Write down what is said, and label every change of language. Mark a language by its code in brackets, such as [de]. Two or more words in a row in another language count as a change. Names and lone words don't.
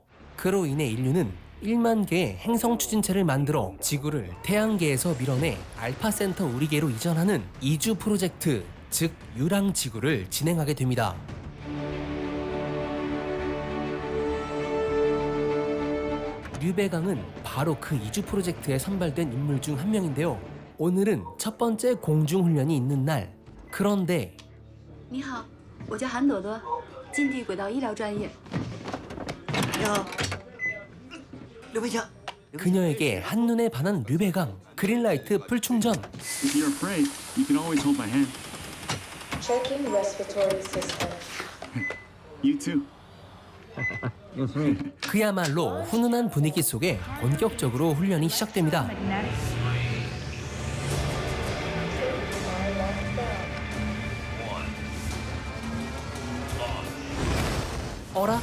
[ko] 그로 인해 인류는 1만 개의 행성 추진체를 만들어 지구를 태양계에서 밀어내 알파 센터 우리계로 이전하는 이주 프로젝트, 즉 유랑 지구를 진행하게 됩니다. 류배강은 바로 그 이주 프로젝트에 선발된 인물 중 한 명인데요. 오늘은 첫 번째 공중훈련이 있는 날. 그런데 [zh] 你好，我叫韩朵朵，近地轨道医疗专业。你好，刘培强。 [ko] 그녀에게 한눈에 반한 류배강. 그린라이트 풀충전. [en] If you're afraid, you can always hold my hand. Checking respiratory system. You too. [ko] 그야말로 훈훈한 분위기 속에 본격적으로 훈련이 시작됩니다. 어라?